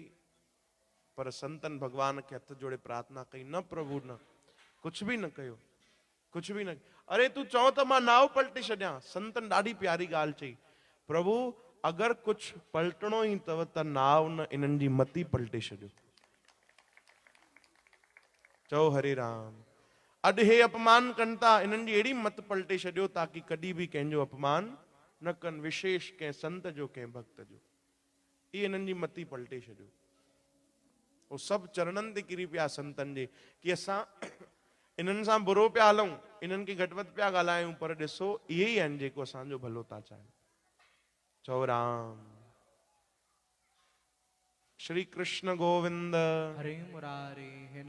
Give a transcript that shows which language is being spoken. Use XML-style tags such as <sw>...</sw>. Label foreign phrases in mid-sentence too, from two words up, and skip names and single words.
<sd>पर संतन भगवान खे हथ जोड़े प्रार्थना कई, न प्रभु न, कुछ भी न कयो, कुछ भी न। अरे तू चओ त मां नाव पलटे छॾियां। संतन ॾाढी प्यारी ॻाल्हि चई, प्रभु अगरि कुछ पलटणो ई अथव त नाव न, इन्हनि जी मती पलटे छॾियो। चओ हरे राम। अॼु हे अपमान कनि था, इन्हनि जी अहिड़ी मत पलटे छॾियो ताकि कॾहिं बि कंहिंजो अपमान न कनि, विशेष कंहिं संत जो, कंहिं भक्त जो। ये इन्हनि जी मती पलटे छॾियो। वो सभु चरणनि ते किरी पिया संतनि जे कि असां इन्हनि सां बुरो पिया हलूं, इन्हनि खे घटि वधि पिया ॻाल्हायूं, पर ॾिसो इहे ई आहिनि जेको असांजो भलो था चाहिनि। चओ राम। श्री कृष्ण गोविंद। हरे मुरारे।</sd>